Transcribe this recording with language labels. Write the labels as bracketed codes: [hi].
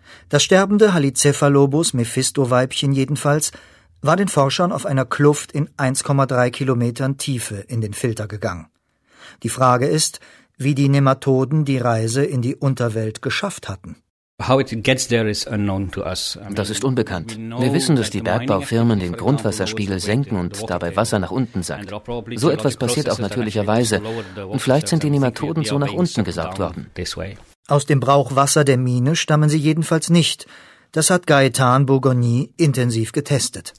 [de] Das sterbende Halicephalobus Mephisto-Weibchen jedenfalls war den Forschern auf einer Kluft in 1,3 Kilometern Tiefe in den Filter gegangen. Die Frage ist, wie die Nematoden die Reise in die Unterwelt geschafft hatten. [en] How it gets there is unknown to us. [de] Das ist unbekannt. Wir wissen, dass die Bergbaufirmen den Grundwasserspiegel senken und dabei Wasser nach unten sackt. So etwas passiert auch natürlicherweise. Und vielleicht sind die Nematoden so nach unten gesaugt worden. Aus dem Brauchwasser der Mine stammen sie jedenfalls nicht. Das hat Gaetan Bourgogny intensiv getestet.